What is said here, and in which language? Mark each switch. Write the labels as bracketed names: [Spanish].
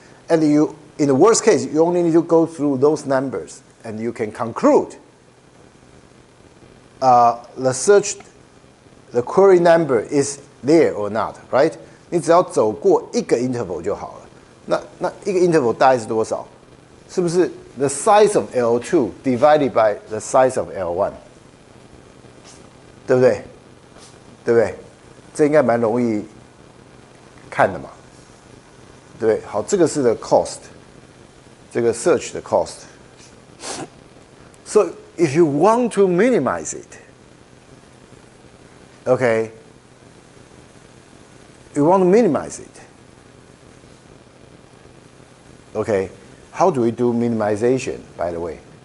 [English] And in the worst case, you only need to go through those numbers, and you can conclude the query number is there or not, right? [Chinese] 你只要走过一个 interval 就好了。那一个 interval 大概是多少？是不是 [English] the size of L2 divided by the size of L1？ [Chinese] 对不对？对不对？这应该蛮容易看的嘛。对，好，这个是的 cost， 这个 search 的 cost。 [English] So if you want to minimize it, okay, you want to minimize it. Okay, how do we do minimization, by the way?